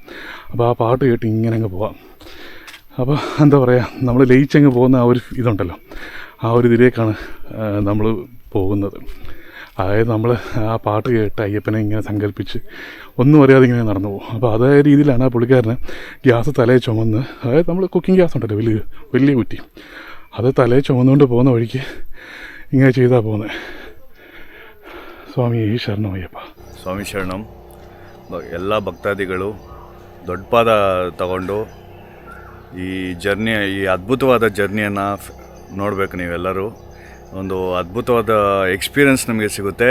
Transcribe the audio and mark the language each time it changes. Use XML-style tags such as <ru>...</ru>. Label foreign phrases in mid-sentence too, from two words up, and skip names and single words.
<ml>അപ്പോൾ ആ പാട്ട് കേട്ട് ഇങ്ങനെ അങ്ങ് പോവാം. അപ്പോൾ എന്താ പറയുക, നമ്മൾ ലയിച്ചങ്ങ് പോകുന്ന ആ ഒരു ഇതുണ്ടല്ലോ, ആ ഒരു ഇതിലേക്കാണ് നമ്മൾ പോകുന്നത്. അതായത് നമ്മൾ ആ പാട്ട് കേട്ട് അയ്യപ്പനെ ഇങ്ങനെ സങ്കല്പിച്ച് ഒന്നും അറിയാതെ ഇങ്ങനെ നടന്നു പോകും. അപ്പോൾ അതേ രീതിയിലാണ് ആ പുള്ളിക്കാരന് ഗ്യാസ് തലയെ ചുമന്ന്, അതായത് നമ്മൾ</ml> <en>cooking gas</en> <ml>ഉണ്ടല്ലോ വലിയ കുറ്റി, അത് തലയെ ചുമന്നുകൊണ്ട് പോകുന്ന വഴിക്ക് ഇങ്ങനെ ചെയ്താൽ പോകുന്നത്.</ml> <kn>ಸ್ವಾಮಿ ಶರಣಮಯ್ಯಪ್ಪ. ಸ್ವಾಮಿ ಶರಣಂ. ಎಲ್ಲ ಭಕ್ತಾದಿಗಳು ದೊಡ್ಡ ಪಾದ ತಗೊಂಡು ಈ ಜರ್ನಿ, ಈ ಅದ್ಭುತವಾದ ಜರ್ನಿಯನ್ನು ನೋಡಬೇಕು ನೀವೆಲ್ಲರೂ. ಒಂದು ಅದ್ಭುತವಾದ ಎಕ್ಸ್ಪೀರಿಯನ್ಸ್ ನಮಗೆ ಸಿಗುತ್ತೆ.</kn>